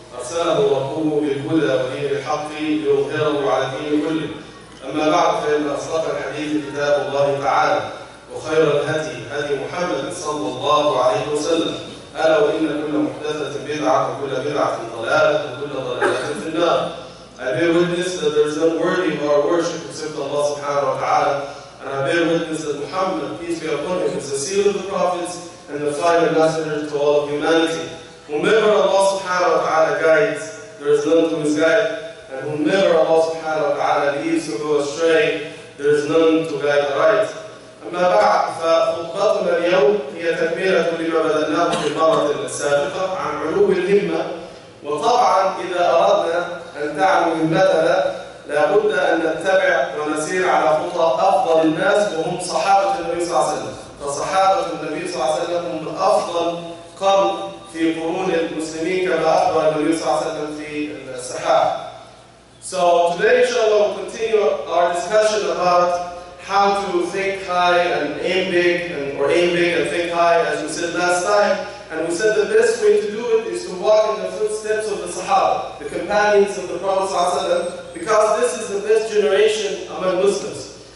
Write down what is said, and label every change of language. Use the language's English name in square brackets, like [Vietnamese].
[Arabic] أرسله ربه بالهدى ودين الحق ليظهره على الدين كله. أما بعد فإن أصدق الحديث كتاب الله تعالى وخير الهدي هدي محمد صلى الله عليه وسلم ألا وإن كل محدثة بدعة وكل بدعة ضلالة وكل ضلالة في النار. [English] I bear witness that there is none worthy of our worship except Allah subhanahu wa ta'ala, and I bear witness that Muhammad, peace be upon him, is the seal of the prophets and the final messenger to all of humanity. Whomever Allah subhanahu wa ta'ala guides, there is none to misguide, and whomever Allah subhanahu wa ta'ala leaves to go astray, there is none to guide aright. [Arabic] أما بعد فخطبتنا اليوم هي تكملة لما بدأناه في المرة السابقة عن علو الهمة. وطبعا إذا أردنا أن تعلو همتنا لابد أن نتبع ونسير على خطى أفضل الناس وهم صحابة النبي صلى الله عليه وسلم. فصحابة النبي صلى الله عليه وسلم هم أفضل قرن في قرون المسلمين كما أخبر النبي صلى الله عليه وسلم في الصحابة. [English] So today inshallah we'll continue our discussion about how to think high and aim big, or aim big and think high, as we said last time. And we said the best way to do it is to walk in the footsteps of the Sahaba, the companions of the Prophet ﷺ, because this is the best generation among Muslims.